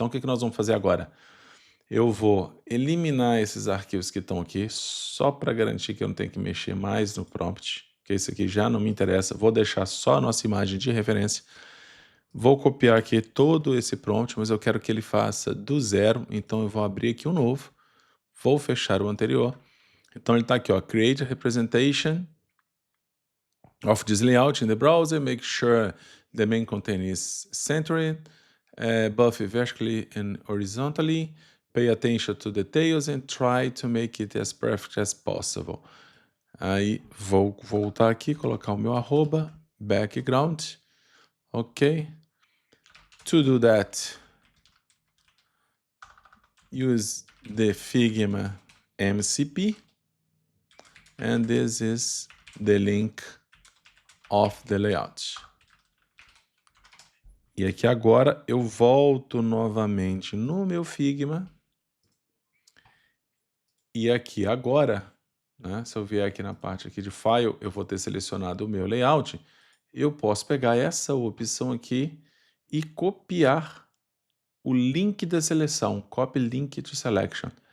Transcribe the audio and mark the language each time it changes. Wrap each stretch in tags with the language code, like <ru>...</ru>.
<pt>Então o que nós vamos fazer agora? Eu vou eliminar esses arquivos que estão aqui, só para garantir que eu não tenho que mexer mais no prompt, que esse aqui já não me interessa. Vou deixar só a nossa imagem de referência. Vou copiar aqui todo esse prompt, mas eu quero que ele faça do zero, então eu vou abrir aqui um novo, vou fechar o anterior. Então ele está aqui, ó,</pt> <en>Create a representation of this layout in the browser, make sure the main content is centered, buff vertically and horizontally, pay attention to details and try to make it as perfect as possible.</en> <pt>Aí vou voltar aqui, colocar o meu arroba, background, ok.</pt> <en>To do that, use the Figma MCP, and this is the link of the layout.</en> <pt>E aqui agora eu volto novamente no meu Figma, e aqui agora, né, se eu vier aqui na parte aqui de File, eu vou ter selecionado o meu layout, eu posso pegar essa opção aqui e copiar o link da seleção,</pt> <en>Copy Link to Selection.</en>